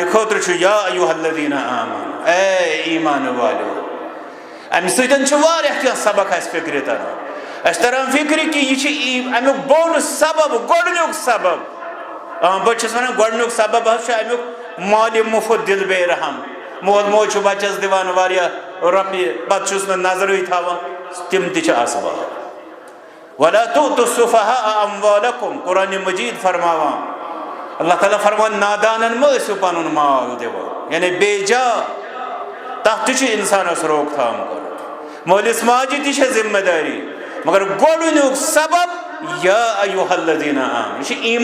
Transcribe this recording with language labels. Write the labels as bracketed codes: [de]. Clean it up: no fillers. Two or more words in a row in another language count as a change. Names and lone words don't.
[ks] خٲطرٕ چھُ [ar] یا ایُّہا الذیٖنَ آمنوٗ [ks] اے ایٖمان والیو امہِ سۭتۍ چھُ واریاہ کینٛہہ سبق اسہِ فِکرِ تران اسہِ تران فِکرِ کہِ یہِ چھُ امیُک بوٚڑ سبب گۄڈٕنیُک سبب بہٕ چھُس ونان گۄڈٕنیُک سبب حظ چھُ امیُک مالہِ مُفت دِل بے رحم مول موج چھُ بچس دِوان واریاہ رۄپیہِ پتہٕ چھُس نہٕ نظرٕے تھاوان تِم تہِ چھِ اسباب [ar] وَلَا تُؤْتُوا السُّفَهَاءَ أَمْوَالَكُمْ [ks] قرآن مجید فرماوان اللہ تعالیٰ فرمان نادانن مہ ٲسِو پنُن مال دِوان یعنی بے جا تَتھ تہِ چھُ اِنسانس روک تھام کرُن مٲلِس ماجہِ تہِ چھےٚ ذمہ داری مگر گۄڈٕنیُک سبب [ar] یا ایُہا الذیٖنَ آمنوا [ks] یہ چھِ